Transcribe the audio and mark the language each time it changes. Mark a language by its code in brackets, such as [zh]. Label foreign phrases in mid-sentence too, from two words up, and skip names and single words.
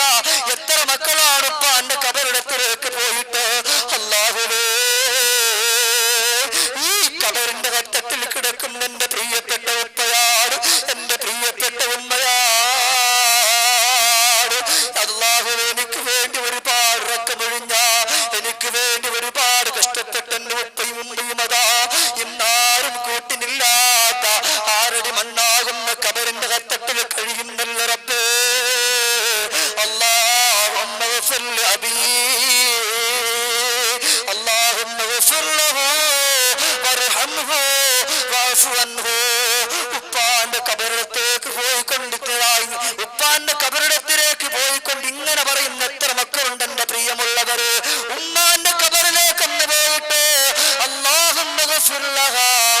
[ml] എത്ര മക്കളാണ് ഉപ്പാന്റെ ഖബറിടത്തിലേക്ക് പോയിട്ട് അല്ലാഹുവേ ഈ ഖബറിന്റെ ഘട്ടത്തിൽ കിടക്കുന്ന എന്റെ പ്രിയപ്പെട്ട ഉപ്പയാണ്, എന്റെ പ്രിയപ്പെട്ട ഉമ്മയാണ്. അല്ലാഹുവേ, എനിക്ക് വേണ്ടി ഒരുപാട് റക്കമൊഴിഞ്ഞ, എനിക്ക് വേണ്ടി ഒരുപാട് കഷ്ടപ്പെട്ട എന്റെ ഉപ്പയും ഉമ്മയും അതാ ഇന്നാരും കൂട്ടിനില്ലാത്ത 6 അടി മണ്ണാകുന്ന ഖബറിന്റെ ഘട്ടത്തിൽ കഴിയുന്നല്ല റബ്ബേ. [ar] اللهم اغفر لأبي اللهم اغفر له وارحمه واعف عنه. [ml] ഉപ്പാന്റെ ഖബറിടത്തേക്ക് പോയിക്കൊണ്ടിട്ടായി ഉപ്പാന്റെ ഖബറിടത്തിലേക്ക് പോയിക്കൊണ്ട് ഇങ്ങനെ പറയുന്ന എത്ര മക്കളുണ്ട് എന്റെ പ്രിയമുള്ളവര്? ഉമ്മാന്റെ ഖബറിലേക്ക് ഒന്ന് പോയിട്ട് [ar] اللهم اغفر لها